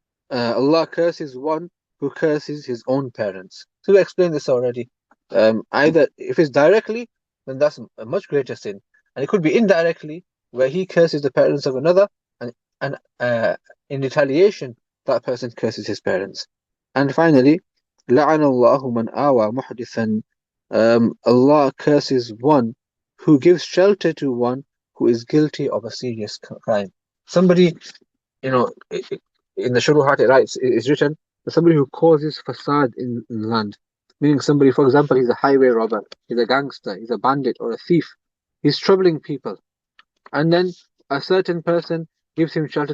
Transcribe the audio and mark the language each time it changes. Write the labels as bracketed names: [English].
[English] Allah curses one who curses his own parents. So we explained this already. Either if it's directly, then that's a much greater sin, and it could be indirectly, where he curses the parents of another, and in retaliation, that person curses his parents. And finally, [Arabic] لعن الله من آوى محدثا. [English] Allah curses one who gives shelter to one who is guilty of a serious crime. Somebody, in the Shuruhat it writes, it's written that somebody who causes fasad in land, meaning somebody, for example, he's a highway robber, he's a gangster, he's a bandit or a thief, he's troubling people, and then a certain person gives him shelter.